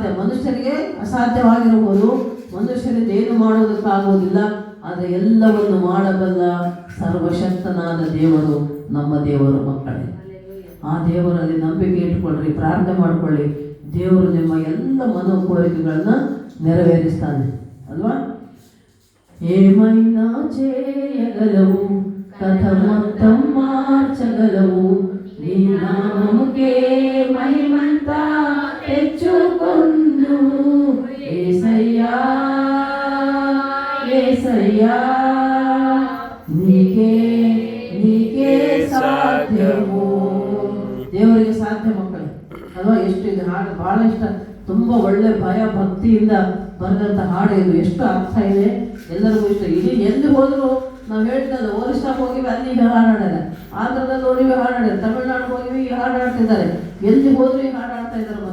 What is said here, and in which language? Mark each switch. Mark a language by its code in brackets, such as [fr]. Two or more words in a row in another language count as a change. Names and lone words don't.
[kn] ಮನುಷ್ಯರಿಗೆ ಅಸಾಧ್ಯವಾಗಿರಬಹುದು, ಮನುಷ್ಯರಿಂದ ಏನು ಮಾಡೋದಕ್ಕಾಗುವುದಿಲ್ಲ. ಆದರೆ ಎಲ್ಲವನ್ನು ಮಾಡಬಲ್ಲ ಸರ್ವಶಕ್ತನಾದ ದೇವರು ನಮ್ಮ ದೇವರು ಮಕ್ಕಳೇ. ಆ ದೇವರಲ್ಲಿ ನಂಬಿಕೆ ಇಟ್ಕೊಳ್ಳ್ರಿ, ಪ್ರಾರ್ಥನೆ ಮಾಡಿಕೊಳ್ಳಿ. ದೇವರು ನಿಮ್ಮ ಎಲ್ಲ ಮನೋಕೋರಿಕೆಗಳನ್ನು [te] నెరవేరుస్తాను అల్వా ఏమైనా చేయగలవు కథ మొత్తం మార్చగలవు నీ నామముకే మహిమంతా తెచ్చుకొందు యేసయ్యా యేసయ్యా నీకే నీకే సాధ్యము [kn] ದೇವರಿಗೆ ಸಾಧ್ಯ ಮಕ್ಕಳೇ ಅಲ್ವಾ. ಎಷ್ಟು ಇದು ಹಾಡು ಭಾಳ ಇಷ್ಟ, ತುಂಬ ಒಳ್ಳೆ ಭಯ ಭಕ್ತಿಯಿಂದ ಬರೆದಂಥ ಹಾಡು ಇದು. ಎಷ್ಟು ಅರ್ಥ ಇದೆ, ಎಲ್ಲರಿಗೂ ಇಷ್ಟ. ಇಡೀ ಎಲ್ಲಿ ಹೋದರೂ ನಾವು ಹೇಳಿದ್ನಲ್ಲ, ಒರಿಸ್ಸಾಗೆ ಹೋಗಿವಿ, ಅಲ್ಲಿ ಈಗ ಹಾಡಾಡಿದ್ದಾರೆ, ಆಂಧ್ರದಲ್ಲಿ ನೋಡಿವಿ ಹಾಡಾಡಿದ್ದಾರೆ, ತಮಿಳ್ನಾಡು ಹೋಗಿವಿ ಈಗ ಹಾಡಾಡ್ತಿದ್ದಾರೆ, ಎಲ್ಲಿ ಹೋದ್ರೂ ಈಗ ಹಾಡಾಡ್ತಾ ಇದ್ದಾರಮ್ಮ.